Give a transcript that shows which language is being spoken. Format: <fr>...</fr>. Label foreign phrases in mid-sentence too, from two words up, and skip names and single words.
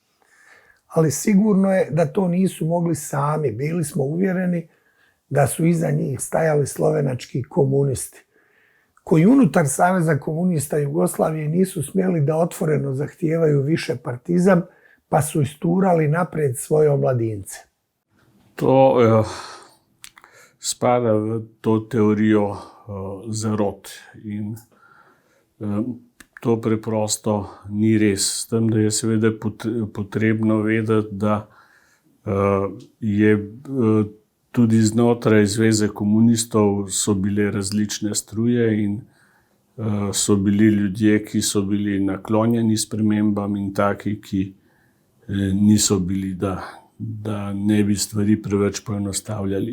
<bs>Ali sigurno je da to nisu mogli sami. Bili smo uvjereni da su iza njih stajali slovenački komunisti, koji unutar Saveza komunista Jugoslavije nisu smjeli da otvoreno zahtijevaju više partizam, pa su isturali napred svoje omladince.</bs> <sl>To spada v to teorijo zarot in to preprosto ni res. S tem, da je seveda potrebno vedeti, da je tudi znotraj Zveze komunistov so bile različne struje in so bili ljudje, ki so bili naklonjeni spremembam in taki, ki niso bili, da ne bi stvari preveč poenostavljali.</sl>